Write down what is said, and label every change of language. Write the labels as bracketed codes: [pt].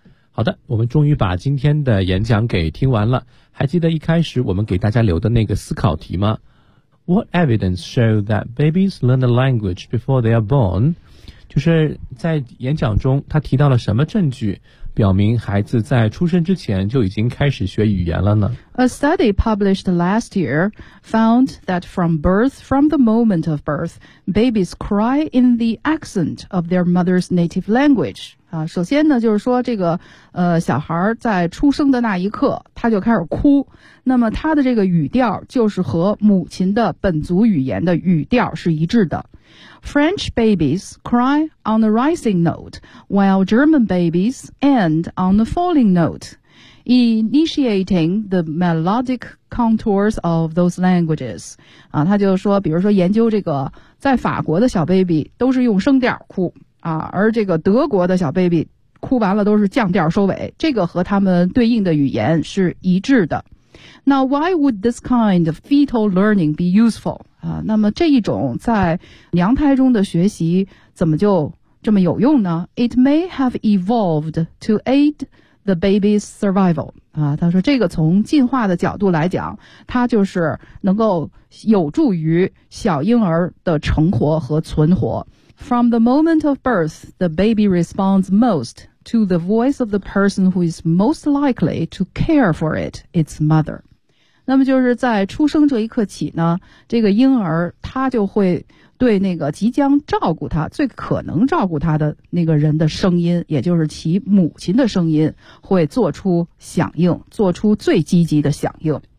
[zh] 好的，我们终于把今天的演讲给听完了。还记得一开始我们给大家留的那个思考题吗？ [en] What evidence show that babies learn the language before they are born? [zh] 就是在演讲中他提到了什么证据表明孩子在出生之前就已经开始学语言了呢？ [en] A study published last year found that from the moment of birth, babies cry in the accent of their mother's native language. [zh] 啊，首先呢，就是说这个小孩在出生的那一刻，他就开始哭。那么他的这个语调就是和母亲的本族语言的语调是一致的。 [en] French babies cry on the rising note, while German babies end on the falling note, initiating the melodic contours of those languages. [zh] 啊，他就说，比如说研究这个，在法国的小 baby 都是用升调哭啊，而这个德国的小 baby 哭完了都是降调收尾，这个和他们对应的语言是一致的。 [en] Now, why would this kind of fetal learning be useful? [zh] 那么这一种在娘胎中的学习怎么就这么有用呢？ [en] It may have evolved to aid the baby's survival. [zh] 啊，他说这个从进化的角度来讲，它就是能够有助于小婴儿的成活和存活。 [en] From the moment of birth, the baby responds most to the voice of the person who is most likely to care for it, its mother. [zh] 那么就是在出生这一刻起呢，这个婴儿他就会对那个即将照顾他、最可能照顾他的那个人的声音，也就是其母亲的声音，会做出响应，做出最积极的响应。